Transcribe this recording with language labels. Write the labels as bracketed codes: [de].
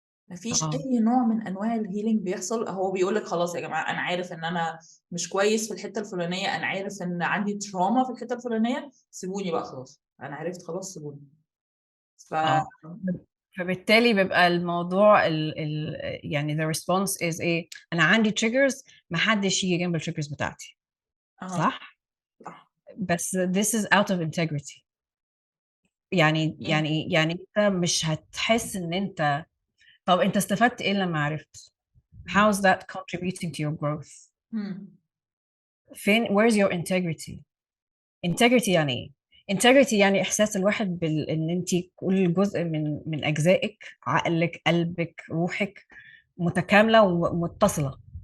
[ar] مفيش اي نوع من انواع الهيلينج بيحصل. هو بيقول لك خلاص يا جماعه، انا عارف ان انا مش كويس في الحته الفلانيه، انا عارف ان عندي تراما في الحته الفلانيه، سيبوني بقى خلاص، انا عرفت خلاص سيبوني. فبالتالي بيبقى الموضوع يعني [en] the response is [ar] ايه، انا عندي triggers، ما حدش يجي جنب التريجرز بتاعتي. صح؟ بس [en] this is out of integrity. [ar] يعني انت مش هتحس ان انت، طب انت استفدت ايه لما عرفت؟ [en] How is that contributing to your growth؟ where's your integrity؟ [ar] integrity يعني ايه؟ integrity يعني احساس الواحد ان انت كل جزء من اجزائك، عقلك، قلبك، روحك متكامله ومتصله.